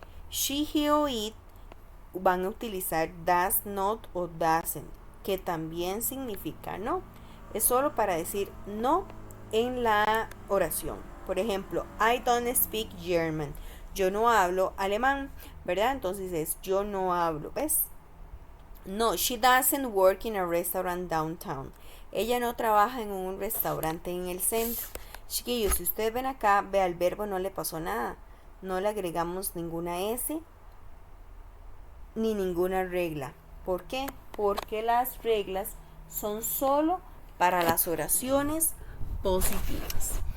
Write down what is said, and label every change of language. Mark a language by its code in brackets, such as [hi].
[es] She, he o it van a utilizar [en] does not o doesn't, [es] que también significa no. Es solo para decir no en la oración. Por ejemplo, [en] I don't speak German. [es] Yo no hablo alemán, ¿verdad? Entonces es yo no hablo, ¿ves? [en] No, she doesn't work in a restaurant downtown. [es] Ella no trabaja en un restaurante en el centro. Chiquillos, si ustedes ven acá, ve al verbo no le pasó nada. No le agregamos ninguna S ni ninguna regla. ¿Por qué? Porque las reglas son solo para las oraciones positivas.